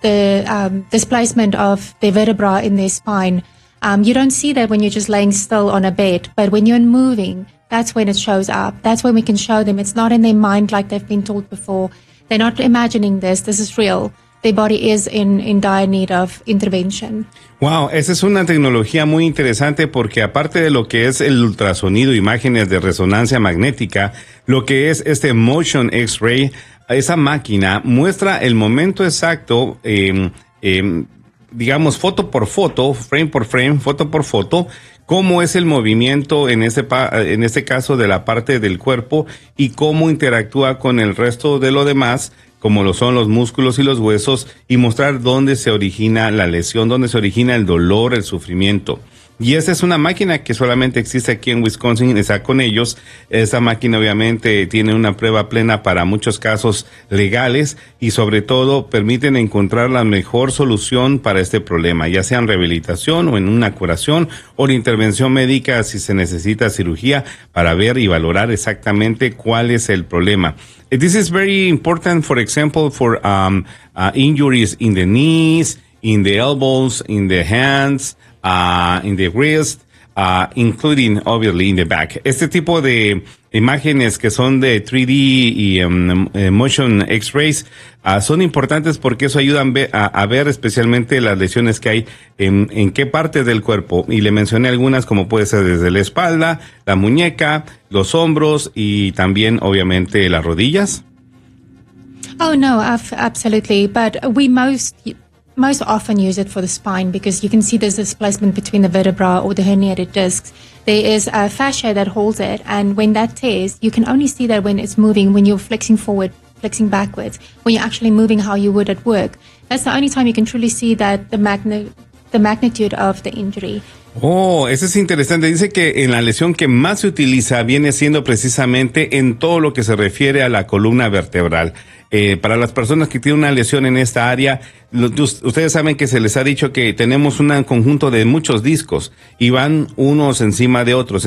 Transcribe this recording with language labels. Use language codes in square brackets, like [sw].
[en] The displacement of the vertebra in their spine. You don't see that when you're just laying still on a bed, but when you're moving, that's when it shows up. That's when we can show them it's not in their mind like they've been told before. They're not imagining this. This is real. Their body is in dire need of intervention. [es] Wow, esa es una tecnología muy interesante porque aparte de lo que es el ultrasonido, imágenes de resonancia magnética, lo que es este motion X-ray, esa máquina muestra el momento exacto, digamos foto por foto, frame por frame, foto por foto, cómo es el movimiento en este caso de la parte del cuerpo y cómo interactúa con el resto de lo demás, como lo son los músculos y los huesos, y mostrar dónde se origina la lesión, dónde se origina el dolor, el sufrimiento. Y esa es una máquina que solamente existe aquí en Wisconsin, está con ellos. Esa máquina obviamente tiene una prueba plena para muchos casos legales y sobre todo permiten encontrar la mejor solución para este problema, ya sea en rehabilitación o en una curación o en intervención médica si se necesita cirugía para ver y valorar exactamente cuál es el problema. [en] This is very important, for example, for injuries in the knees, in the elbows, in the hands, in the wrist, including obviously in the back. [es] Este tipo de imágenes que son de 3D y motion x-rays son importantes porque eso ayuda a ver especialmente las lesiones que hay en qué parte del cuerpo. Y le mencioné algunas como puede ser desde la espalda, la muñeca, los hombros y también obviamente las rodillas. [en] Oh no, absolutely, but we most often use it for the spine because you can see there's a displacement between the vertebra or the herniated discs. There is a fascia that holds it, and when that tears, you can only see that when it's moving, when you're flexing forward, flexing backwards, when you're actually moving how you would at work. That's the only time you can truly see that the magnitude of the injury. [es] Oh, eso es interesante. Dice que en la lesión que más se utiliza viene siendo precisamente en todo lo que se refiere a la columna vertebral. Para las personas que tienen una lesión en esta área, ustedes saben que se les ha dicho que tenemos un conjunto de muchos discos y van unos encima de otros.